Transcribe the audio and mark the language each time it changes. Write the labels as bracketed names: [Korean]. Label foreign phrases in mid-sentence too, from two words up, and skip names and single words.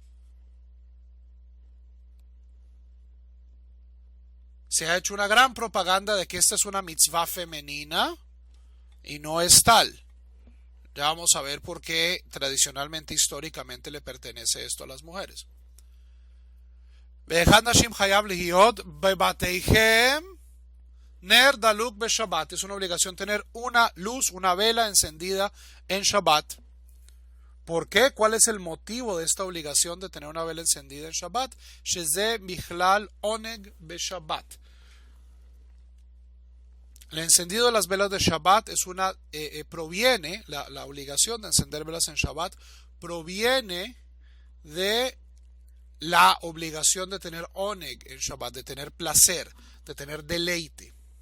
[Spanish] Se ha hecho una gran propaganda de que esta es una mitzvah femenina y no es tal. Ya vamos a ver por qué tradicionalmente, históricamente le pertenece esto a las mujeres. [Hebrew] ואחד נשים חייב להיות בבתיכם נר דלוק בשבת. [Spanish] Es una obligación tener una luz, una vela encendida en Shabbat. ¿Por qué? ¿Cuál es el motivo de esta obligación de tener una vela encendida en Shabbat? [Hebrew] שזה מכלל עונג בשבת. [Spanish] El encendido de las velas de Shabbat es proviene, la obligación de encender velas en Shabbat proviene de la obligación de tener oneg en Shabbat, de tener placer, de tener deleite.